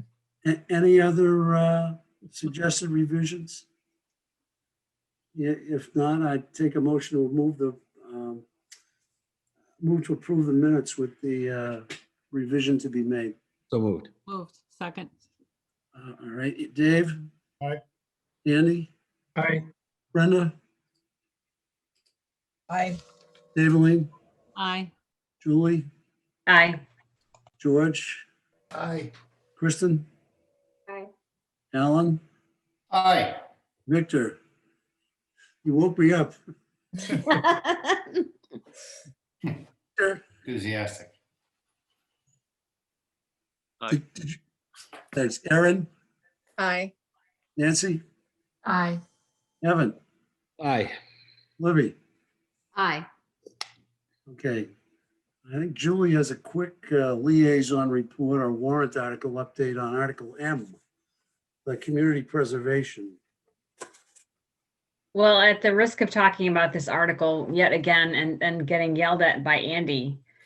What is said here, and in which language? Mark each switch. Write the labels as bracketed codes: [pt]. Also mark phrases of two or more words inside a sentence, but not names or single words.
[en] Any other suggested revisions? Yeah, if not, I'd take a motion to move to approve the minutes with the revision to be made. So moved. Moved. Second. All right, Dave? Aye. Andy? Aye. Brenda? Aye. Daveline? Aye. Julie? Aye. George? Aye. Kristen? Aye. Alan? Aye. Victor? You woke me up. Enthusiastic. Aye. Thanks. Erin? Aye. Nancy? Aye. Evan? Aye. Libby? Aye. Okay. I think Julie has a quick liaison report or warrant article update on Article M, the community preservation. Well, at the risk of talking about this article yet again and getting yelled at by Andy,